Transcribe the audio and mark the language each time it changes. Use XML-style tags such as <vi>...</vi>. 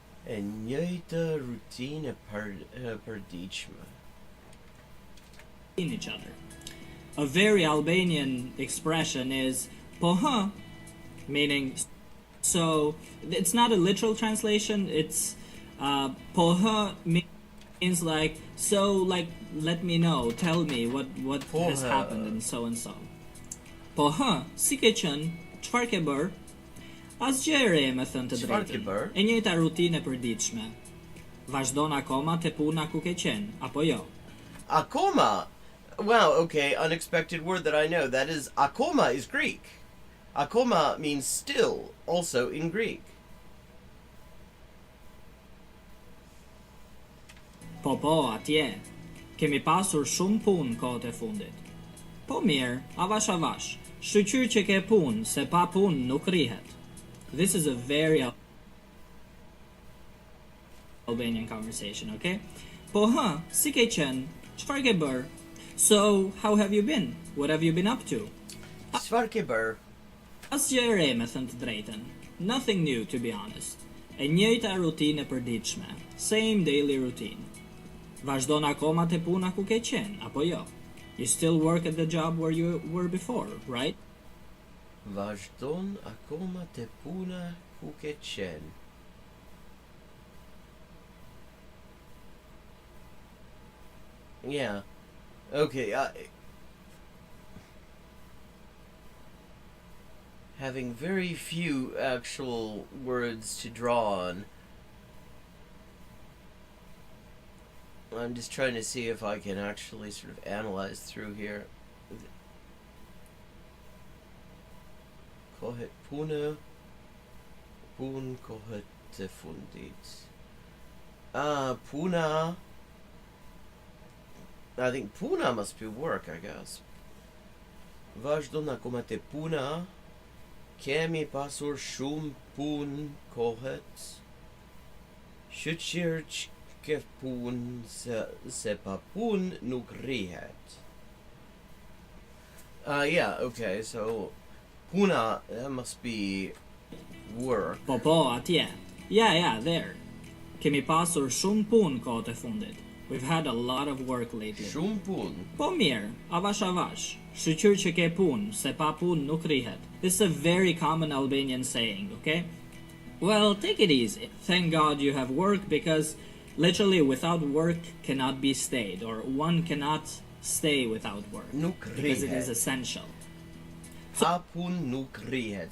<sq>E njëjta rutinë përditshme.</sq> <en>In each other. A very Albanian expression is poha, meaning so. It's not a literal translation. It's poha means like so, like let me know, tell me what has happened and so and so.</en> <sq>Poha, si ke qenë, çfarë ke bër? Asgjë e re, me thënë të Çfarë ke drejtën. bër? E njëjta rutinë e përditshme. Vazhdon akoma te puna ku ke qenë, apo jo? Akoma.</sq> <en>Wow, okay, unexpected word that I know. That is, akoma is Greek. Akoma means still, also in Greek.</en> <sq>Po, atje. Kemi pasur shumë punë kohët e fundit. Po mirë, avash. Shqyr që ke punë, se pa punë nuk rihet.</sq> <en>This is a very Albanian conversation, okay?</en> <sq>Po si ke qenë? Çfarë ke bër?</sq> <en>So, how have you been? What have you been up to?</en> <sq>Çfarë ke bër? Asgjë e re, me thënë të drejtën.</sq> <en>Nothing new, to be honest.</en> <sq>E njëjta rutinë e përditshme.</sq> <en>Same daily routine.</en> <sq>Vazhdon akoma te puna ku ke qenë, apo jo?</sq> <en>You still work at the job where you were before, right?</en> <sq>Vazhdon akoma te puna ku ke qenë.</sq> <en>Yeah. Okay, having very few actual words to draw on. I'm just trying to see if I can actually sort of analyze through here.</en> <sq>Kohet puna, pun kohet te fundit. Puna.</sq> <en>I think puna must be work, I guess.</en> <sq>Vazhdon akoma te puna. Kemi pasur shumë pun kohet. Shqyr që pun se pa pun nuk rihet.</sq> <en>Yeah, okay, so puna, that must be work.</en> <sq>Po, atje.</sq> <en>Yeah, there.</en> <sq>Kemi pasur shumë punë kohët e fundit.</sq> <en>We've had a lot of work lately.</en> <sq>Shumë pun. Po mirë, avash. Shqyr që ke punë, se pa punë nuk rihet.</sq> <en>This is a very common Albanian saying, okay? Well, take it easy. Thank God you have work because literally without work cannot be stayed, or one cannot stay without work.</en> <sq>Nuk</sq> <en>because it is</en> <sq>rihet.</sq> <en>essential.</en> <sq>Pa pun nuk rihet.</sq>